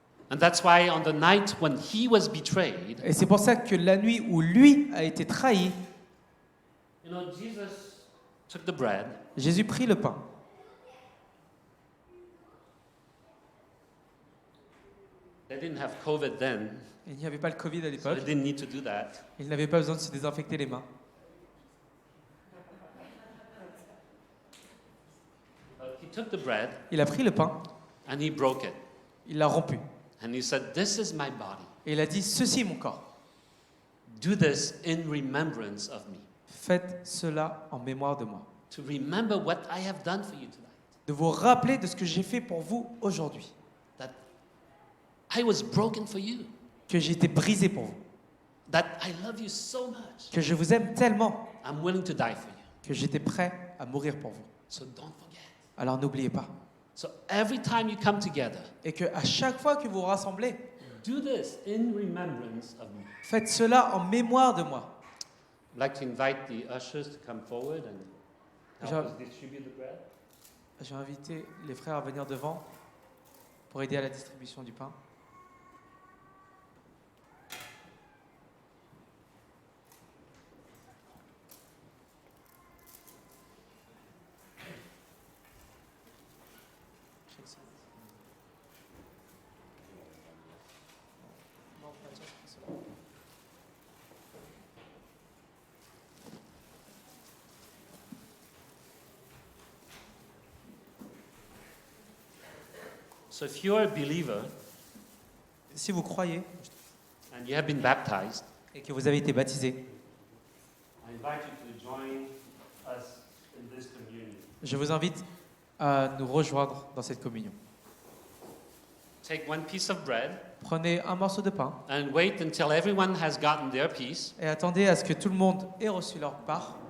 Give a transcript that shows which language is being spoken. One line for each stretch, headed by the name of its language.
English: And that's why on the night when He was betrayed,
French: Et c'est pour ça que la nuit où lui a été trahi,
English: Jesus took the bread,
French: Jésus prit le pain.
English: they didn't have COVID then,
French: Il n'y avait pas le Covid à
English: so
French: l'époque.
English: they didn't need to do that.
French: Il n'avait pas besoin de se désinfecter les mains.
English: He took the bread
French: Il a pris le pain,
English: and He broke it.
French: il l'a rompu.
English: And He said, "This is my body.
French: Et il a dit, ceci est mon corps.
English: Do this in remembrance of me."
French: Faites cela en mémoire de moi.
English: To remember what I have done for you tonight.
French: De vous rappeler de ce que j'ai fait pour vous aujourd'hui.
English: That I was broken for you.
French: Que j'ai été brisé pour vous.
English: That I love you so much.
French: Que je vous aime tellement
English: I'm willing to die for you.
French: que j'étais prêt à mourir pour vous.
English: So don't forget.
French: Alors n'oubliez pas.
English: So every time you come together,
French: Et que à chaque fois que vous vous rassemblez,
English: do this in remembrance of me.
French: faites cela en mémoire de moi.
English: I'd like to invite the ushers to come forward and help
French: Jean-
English: us distribute the bread.
French: J'ai invité les frères à venir devant pour aider à la distribution du pain.
English: So if you're a believer
French: Si vous croyez
English: and you have been baptized,
French: et que vous avez été baptisé,
English: I invite you to join us in this communion.
French: je vous invite à nous rejoindre dans cette communion.
English: Take one piece of bread
French: Prenez un morceau de pain
English: and wait until everyone has gotten their piece,
French: et attendez à ce que tout le monde ait reçu leur part.